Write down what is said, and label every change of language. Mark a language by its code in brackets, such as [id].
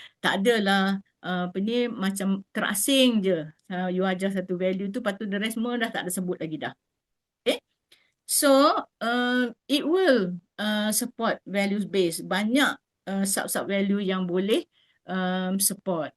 [ms] Tak adalah macam terasing je. You ajar satu value tu, patut [en] the rest [ms] semua dah tak ada sebut lagi dah. Okay? [en] So, it will support values based. [ms] Banyak sub-sub value yang boleh support.